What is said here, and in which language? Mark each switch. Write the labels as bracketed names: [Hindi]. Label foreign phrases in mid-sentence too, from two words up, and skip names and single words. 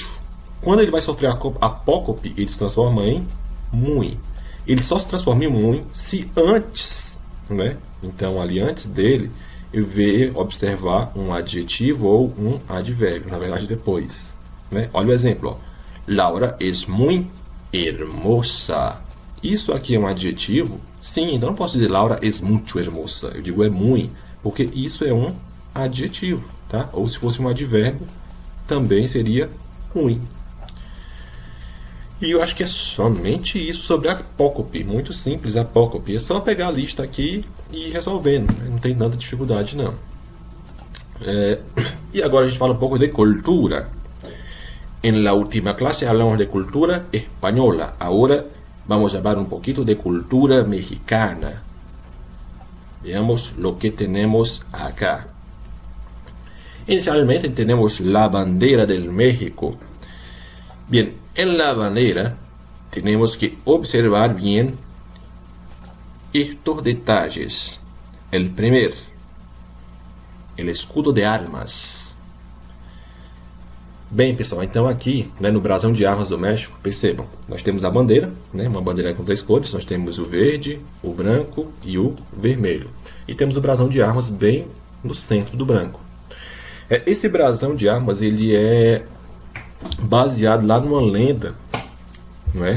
[Portuguese] Quando ele vai sofrer apócope, ele se transforma em muy. Ele só se transforma em muy se antes, né? Então ali antes dele, eu ver, observar um adjetivo ou um advérbio. Na verdade, depois. Né? Olha o exemplo. Ó. [Spanish] Laura es muy hermosa. [Portuguese] Isso aqui é um adjetivo? Sim, então não posso dizer Laura [Spanish] es mucho hermosa. [Portuguese] Eu digo é muy, porque isso é um adjetivo, tá? Ou se fosse um advérbio, também seria muy. E eu acho que é somente isso sobre apócope. Muito simples, apócope. É só pegar a lista aqui e ir resolvendo. Né? Não tem tanta dificuldade, não. E agora a gente fala um pouco de cultura. [Spanish] En la última clase hablamos de cultura española. Ahora vamos a hablar un poquito de cultura mexicana. Veamos lo que tenemos acá. Inicialmente tenemos la bandera del México. Bien, en la bandera tenemos que observar bien estos detalles. El primer, el escudo de armas. [Portuguese] Bem, pessoal, então aqui, né, no brasão de armas do México, percebam, nós temos a bandeira, né, uma bandeira com 3 cores, nós temos o verde, o branco e o vermelho. E temos o brasão de armas bem no centro do branco. Esse brasão de armas, ele é baseado lá numa lenda, não é?